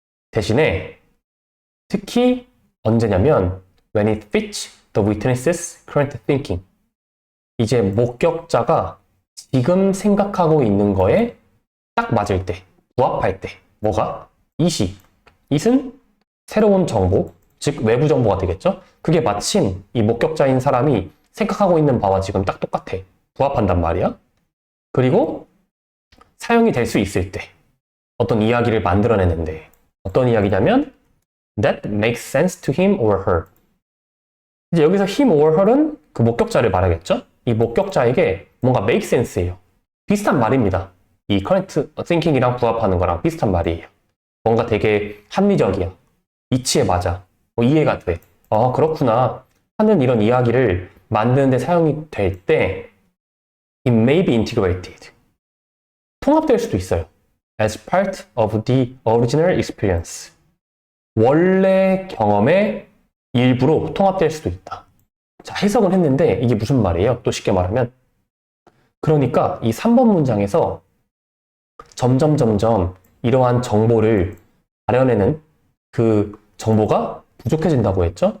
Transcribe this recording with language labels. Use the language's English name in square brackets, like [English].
[Korean] 대신에 특히 언제냐면 [English] when it fits the witness's current thinking. [Korean] 이제 목격자가 지금 생각하고 있는 거에 딱 맞을 때, 부합할 때. 뭐가? it은 새로운 정보, 즉 외부 정보가 되겠죠? 그게 마침 이 목격자인 사람이 생각하고 있는 바와 지금 딱 똑같아. 부합한단 말이야. 그리고 사용이 될 수 있을 때 어떤 이야기를 만들어내는데 어떤 이야기냐면 [English] that makes sense to him or her. [Korean] 이제 여기서 him or her은 그 목격자를 말하겠죠? 이 목격자에게 뭔가 make sense예요. 비슷한 말입니다. 이 current thinking이랑 부합하는 거랑 비슷한 말이에요. 뭔가 되게 합리적이야. 이치에 맞아. 이해가 돼. 그렇구나 하는 이런 이야기를 만드는데 사용이 될 때 [English] it may be integrated. [Korean] 통합될 수도 있어요. [English] as part of the original experience. [Korean] 원래 경험의 일부로 통합될 수도 있다. 자, 해석을 했는데 이게 무슨 말이에요? 또 쉽게 말하면 그러니까 이 3번 문장에서 점점 이러한 정보를 가려내는 그 정보가 부족해진다고 했죠?